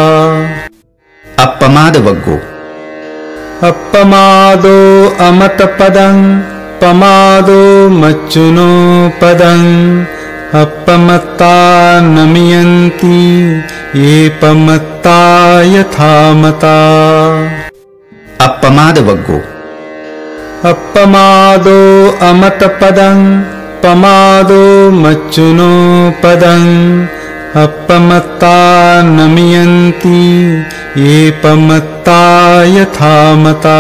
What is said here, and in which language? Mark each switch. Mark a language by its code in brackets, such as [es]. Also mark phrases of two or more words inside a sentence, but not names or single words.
[pi] अपमाद वग्गो अपमादो अमत पदं पमादो मच्चुनो पदं अपमत्ता नमियन्ति येपमत्ता यथा मता। අප්පමාද වග්ගෝ අප්පමාදෝ අමතපදං පමාදෝ මච්චුනෝ පදං අප්පමත්තා නමියන්ති ඒපමත්තා යථා මතා।